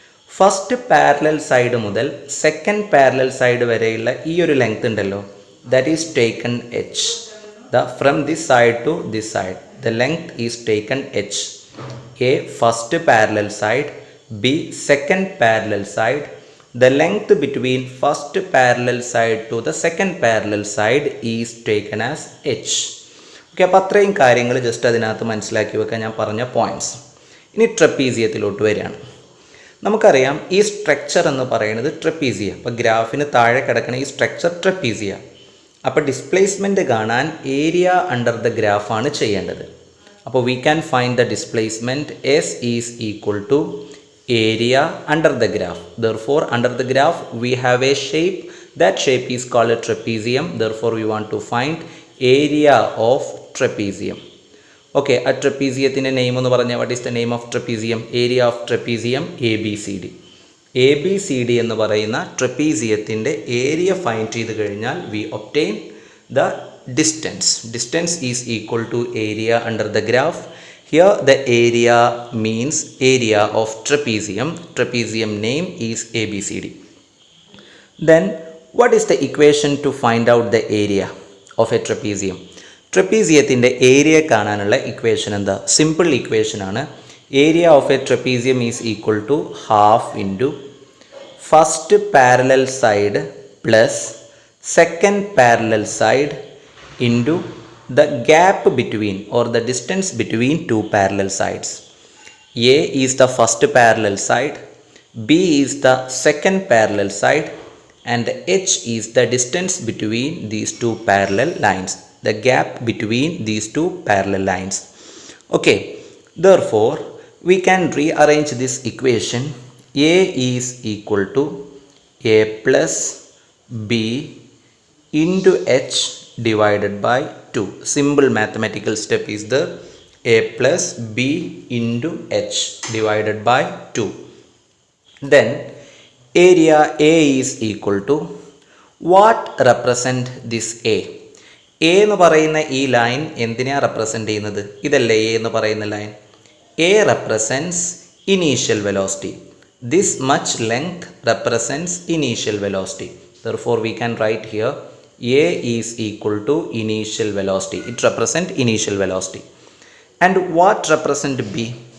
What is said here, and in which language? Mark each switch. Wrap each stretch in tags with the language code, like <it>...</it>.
<ml>First parallel side മുതൽ second parallel side വരെയുള്ള ഈ ഒരു ലെങ്ത് ഉണ്ടല്ലോ,</ml> <en>That is taken h. From this side to this side the length is taken h. A first parallel side, B second parallel side. The length between first parallel side to the second parallel side is taken as h.</en> <ml>Okay, അപ്പോൾ അത്രയും കാര്യങ്ങൾ just അതിനകത്ത് മനസ്സിലാക്കി വെക്കാൻ ഞാൻ പറഞ്ഞ points. ഇനി ട്രപ്പീസിയത്തിലോട്ട് വരികയാണ്. നമുക്കറിയാം ഈ സ്ട്രക്ചർ എന്ന് പറയുന്നത് ട്രപ്പീസിയ. അപ്പോൾ ഗ്രാഫിന് താഴെ കിടക്കുന്ന ഈ സ്ട്രക്ചർ ട്രപ്പീസിയ. അപ്പോൾ ഡിസ്പ്ലേസ്മെൻറ്റ് കാണാൻ ഏരിയ അണ്ടർ ദ ഗ്രാഫാണ് ചെയ്യേണ്ടത്.</ml> <en>അപ്പോൾ we can find the displacement s is equal to area under the graph. Therefore under the graph we have a shape. That shape is called a trapezium. Therefore we want to find area of trapezium. Okay,</en> <ml>a trapeziyathinte name ennu paranja.</ml> <en>What is the name of trapezium? Area of trapezium ABCD.</en> <ml>ABCD എന്ന് പറയുന്ന ട്രപ്പീസിയത്തിൻ്റെ area find ചെയ്ത് കഴിഞ്ഞാൽ</ml> <en>we obtain the distance. Distance is equal to area under the graph. Here the area means area of trapezium. Trapezium name is ABCD. Then what is the equation to find out the area of a trapezium?</en> <ml>ട്രപ്പീസിയത്തിൻ്റെ area കാണാനുള്ള equation എന്താ? Simple equation ആണ്.</ml> <en>Area of a trapezium is equal to half into first parallel side plus second parallel side into the gap between or the distance between two parallel sides. A is the first parallel side, B is the second parallel side, and H is the distance between these two parallel lines, the gap between these two parallel lines. Okay, therefore we can rearrange this equation. A is equal to A plus B into H divided by 2. Simple mathematical step is the A plus B into H divided by 2. Then area A is equal to what represent this A?</en> <ml>A എന്ന് പറയുന്ന ഈ line എന്തിനാ represent ചെയ്യുന്നത്? ഇതല്ലേ A എന്ന് പറയുന്ന line.</ml> <en>A represents initial velocity. This much length represents initial velocity. Therefore we can write here A is equal to initial velocity. It represents initial velocity. And what represent B?</en>